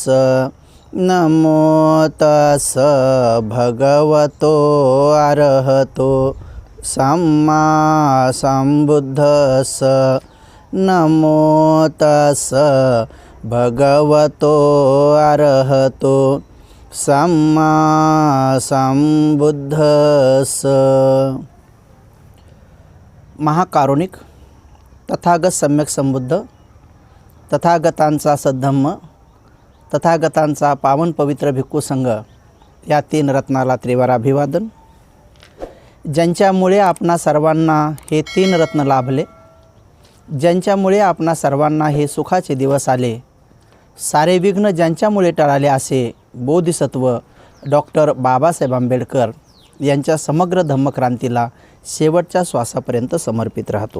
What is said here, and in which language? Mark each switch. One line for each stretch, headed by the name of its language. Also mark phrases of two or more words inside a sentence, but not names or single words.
Pali: नमो तस् भगवतो अरहतो सम्मा संबुद्धस्स। नमो तस् भगवतो अरहतो सम्मा संबुद्धस्स।
Marathi: महाकारुणिक तथागत सम्यक संबुद्ध, तथागतांचा सद्धम्म, तथागतांचा पावन पवित्र भिक्खू संघ या तीन रत्नाला त्रिवार अभिवादन। ज्यांच्यामुळे आपणा सर्वांना हे तीन रत्न लाभले, ज्यांच्यामुळे आपणा सर्वांना हे सुखाचे दिवस आले, सारे विघ्न ज्यांच्यामुळे टळाले, असे बोधिसत्व डॉक्टर बाबासाहेब आंबेडकर यांच्या समग्र धम्मक्रांतीला शेवटच्या श्वासापर्यंत समर्पित राहतो।